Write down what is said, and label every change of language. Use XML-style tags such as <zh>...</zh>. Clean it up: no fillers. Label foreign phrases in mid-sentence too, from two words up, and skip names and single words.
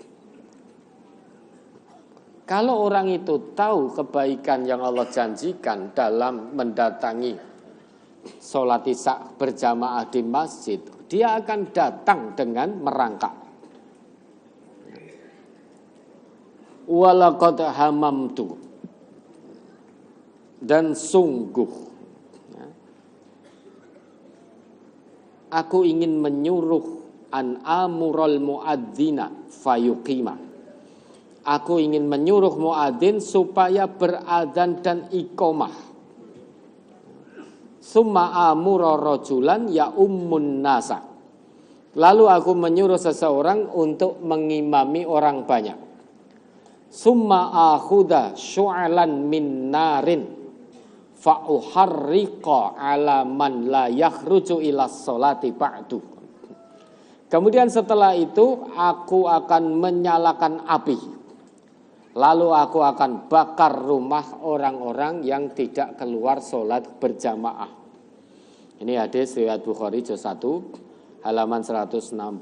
<id>Kalau orang itu tahu kebaikan yang Allah janjikan dalam mendatangi sholat isya berjamaah di masjid, dia akan datang dengan merangkak.</id> <ar>ولقد هممت,</ar> <id>dan sungguh aku ingin menyuruh</id> <ar>أن آمر المؤذن فيقيم.</ar> <id>Aku ingin menyuruh muadzin supaya beradzan dan iqamah.</id> <ar>ثم آمر رجلا يؤم الناس.</ar> <id>Lalu aku menyuruh seseorang untuk mengimami orang banyak.</id> <ar>ثم آخذ شعلا من نار فأحرق على من لا يخرج إلى الصلاة بعد.</ar> <id>Kemudian setelah itu aku akan menyalakan api. Lalu aku akan bakar rumah orang-orang yang tidak keluar sholat berjamaah. Ini hadis riwayat Bukhari juz 1 halaman 160.</id>